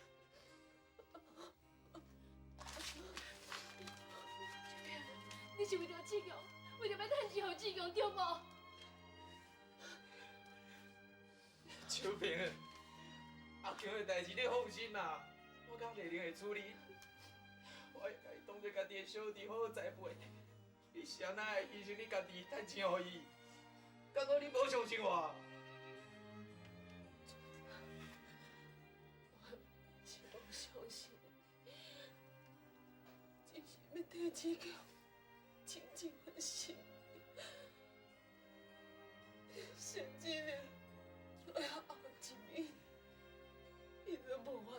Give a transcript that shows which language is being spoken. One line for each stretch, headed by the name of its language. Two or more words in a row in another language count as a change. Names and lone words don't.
Min Nan Chinese: 你是为着志强，为着要趁钱互志强，对无？秋萍，阿强的代志你放心啦，我讲丽玲会处理。我会甲伊当作家己的小弟，好好栽培。你是安怎会牺牲你家己，趁钱互伊？敢讲你无相信我？我是无相信，只是要替志强清净我的心，甚至连最后一面，伊都无